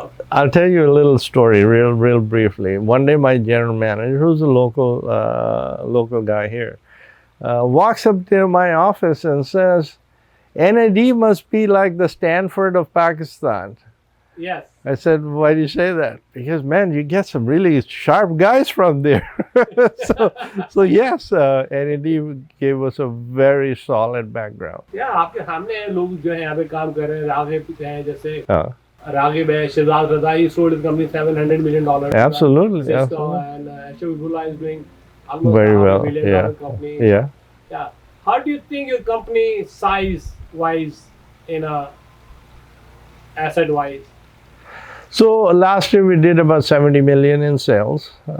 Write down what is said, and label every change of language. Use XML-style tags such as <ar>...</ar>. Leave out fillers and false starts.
<en>I'll tell you a little story, real briefly. One day, my general manager, who's a local guy here, walks up to my office and says, NID must be like the Stanford of Pakistan. Yes. I said, why do you say that? Because, man, you get some really sharp guys from there. so yes, NID gave us a very solid background.</en> <hi>Yeah, आपके सामने लोग जो हैं यहाँ पे काम कर रहे हैं, राघव हैं जैसे राघव है, Shehzad Raza,</hi> <en>he sold his company $700 million. Absolutely. Cisco and Shehzad is doing almost very well. $500 million company. Yeah. How do you think your company size-wise, asset-wise? So last year we did about 70 million in sales.</en>